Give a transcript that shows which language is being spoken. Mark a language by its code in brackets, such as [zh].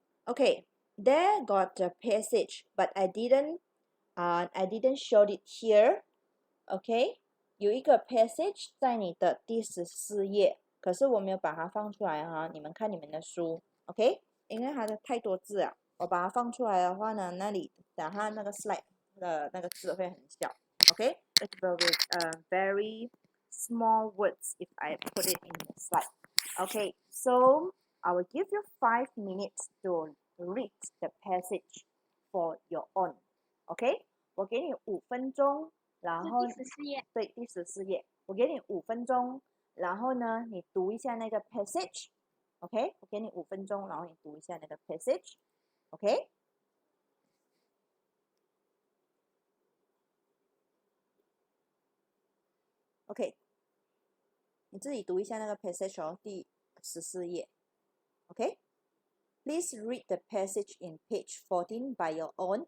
[en] Okay, there got a passage, but I didn't show it here. [zh] Okay, 有一个 passage 在你的第14页，可是我没有把它放出来哈。你们看你们的书 ，OK？ 因为它的太多字了，我把它放出来的话呢，那里等下那个 slide 的那个字会很小 ，OK？ [en] It will be very small words if I put it in the slide. Okay, so I will give you 5 minutes to read the passage for your own. [zh] Okay? 我给你5分钟，然后第14页。对，第14页，我给你5分钟，然后呢，你读一下那个 passage。 OK， 我给你5分钟，然后你读一下那个 passage。 OK？ OK， 你自己读一下那个 passage 哦，第14页。 OK？ [en] Please read the passage in page 14 by your own.